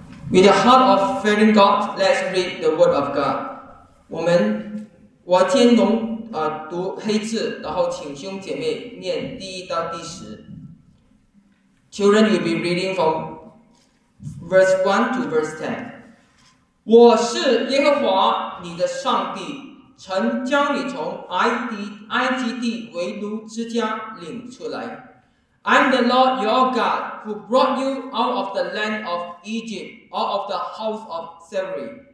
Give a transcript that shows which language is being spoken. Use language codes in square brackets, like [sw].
[en] With a heart of fearing God, let's read the word of God. [zh] 我天龙读黑字，然后请兄姐妹念第一到第十。 [en] Children, you'll be reading from verse 1 to verse 10. [zh] 我是耶和华你的上帝，曾将你从埃及地为奴之家领出来。 [en] I'm the Lord your God who brought you out of the land of Egypt, out of the house of slavery.